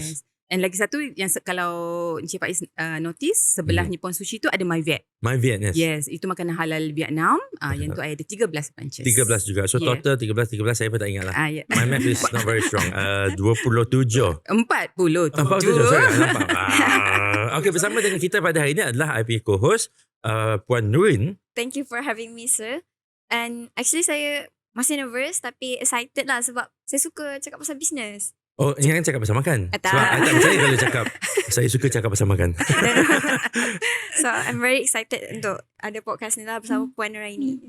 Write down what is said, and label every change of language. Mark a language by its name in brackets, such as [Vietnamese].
[English] Yes. And [Malay] lagi satu yang kalau Encik Faiz notice, sebelah Nippon Sushi tu ada My Viet. [English] My Viet, yes. [Malay] Yes, itu makanan halal Vietnam. Yang tu I ada [English] 13 branches. [Malay] 13 juga. So total 13 saya pun tak ingat lah. [English] Yeah. My math is not very strong. 27. 47. [Malay] Sorry, nampak. Okay, bersama dengan kita pada hari ini adalah IP co-host Puan Nurin. [English] Thank you for having me, sir. And actually [Malay] saya masih nervous tapi excited lah sebab saya suka cakap pasal bisnes. Oh, jangan cakap pasal makan. Tak. Sebab I tak percaya kalau cakap saya suka cakap pasal makan. [English] So I'm very excited [Malay] untuk ada podcast ni lah bersama Puan Nur Aini.